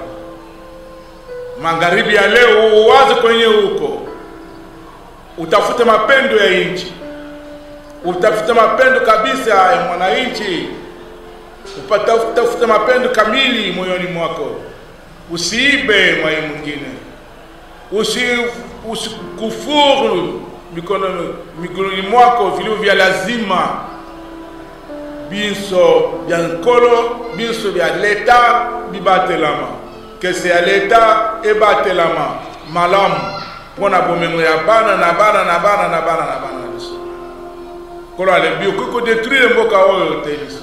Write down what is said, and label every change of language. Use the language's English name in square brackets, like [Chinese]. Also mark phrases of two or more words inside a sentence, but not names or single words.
[Swahili] Magharibi ya leo uwaze kwenye huko, utafute mapendo ya nchi, utafute mapendo kabisa ya mwananchi, utafute mapendo kamili moyoni mwako. Usiibe mwa mwingine, usikufuru mikononi mwako vilivyo vya lazima, [Lingala] biso vya nkolo, biso vya leta bibatelama, kese ya leta ebatelama malamu pona bomengo ya bana na bana biso. Kolo alebio kuko détruire mboka oyo te biso.